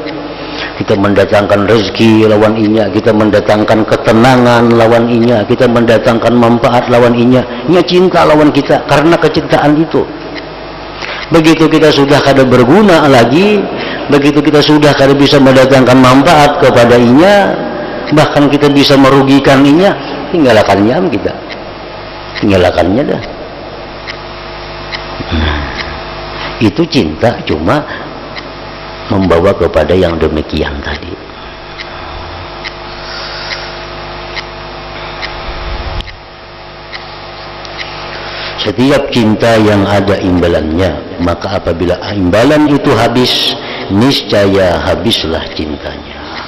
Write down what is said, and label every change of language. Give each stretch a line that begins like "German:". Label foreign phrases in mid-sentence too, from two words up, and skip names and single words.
Indonesian: Kita mendatangkan rezeki
Banjar: lawan inya,
Indonesian: kita mendatangkan ketenangan
Banjar: lawan inya,
Indonesian: kita mendatangkan manfaat
Banjar: lawan inya. Inya cinta lawan kita karena kecintaan itu.
Indonesian: Begitu kita sudah kada berguna lagi, begitu kita sudah kada bisa mendatangkan manfaat kepada inya, bahkan kita bisa merugikan inya, tinggalkannya kita,
Banjar: tinggalkannya dah.
Indonesian: Itu cinta cuma membawa kepada yang demikian tadi. Setiap cinta yang ada imbalannya, maka apabila imbalan itu habis, niscaya habislah cintanya.